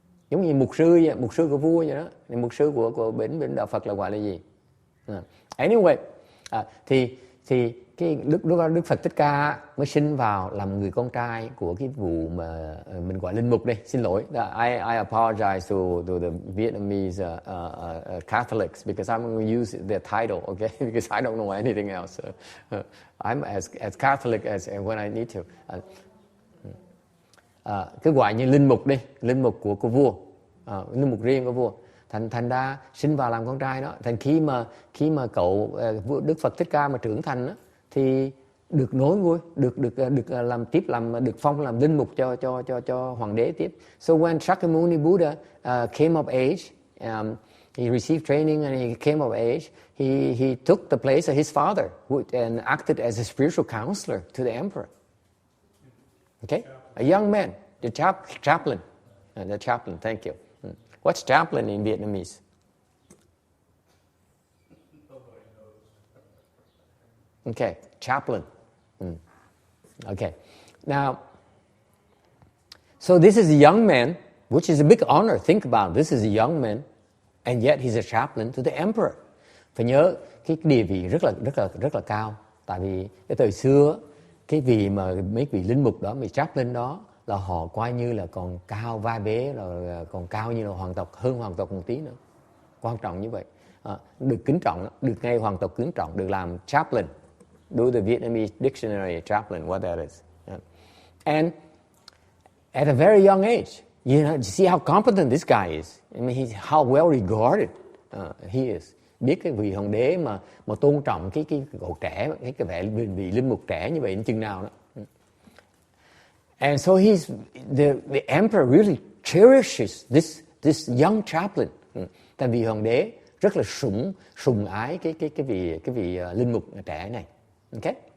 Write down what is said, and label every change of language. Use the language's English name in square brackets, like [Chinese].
[Vietnamese] Giống như mục sư vậy, mục sư của vua vậy đó. Mục sư của bên đạo Phật là gọi là gì? Anyway, thì cái Đức Phật Thích Ca mới sinh vào làm người con trai của cái vụ mà mình gọi linh mục đây. Xin lỗi, [English] I apologize to the Vietnamese Catholics because I'm going to use their title, okay? Because I don't know anything else. I'm as Catholic as when I need to. [Vietnamese] Cứ gọi như linh mục đi, linh mục của vua, linh mục riêng của vua. Thành ra sinh vào làm con trai đó. Thành khi mà cậu Đức Phật Thích Ca mà trưởng thành đó, thì được nối ngôi, được làm tiếp, được phong làm linh mục cho hoàng đế tiếp. [English] So when Shakyamuni Buddha came of age, he received training and he came of age. He took the place of his father and acted as a spiritual counselor to the emperor. Okay, a young man, the chaplain, the chaplain. Thank you. What's chaplain in Vietnamese? Okay, chaplain. Okay. Now, so this is a young man, which is a big honor. Think about it. This is a young man, and yet he's a chaplain to the emperor. [Vietnamese] Phải nhớ cái địa vị rất là cao. Tại vì cái thời xưa, cái vị mà mấy vị linh mục đó, mấy chaplain đó là họ coi như là còn cao vai vế, rồi còn cao như là hoàng tộc, hơn hoàng tộc một tí nữa. Quan trọng như vậy. Được kính trọng, được ngay hoàng tộc kính trọng, được làm chaplain. [English] Do the Vietnamese dictionary chaplain, what that is. And at a very young age, you see how competent this guy is. I mean, how well regarded he is. [Vietnamese] Biết cái vị hoàng đế mà tôn trọng cái cậu trẻ, cái vẻ vị linh mục trẻ như vậy đến chừng nào đó. [English] And so the emperor really cherishes this young chaplain. [Vietnamese] Tại vì hoàng đế rất là sùng ái cái vị linh mục trẻ này. Okay?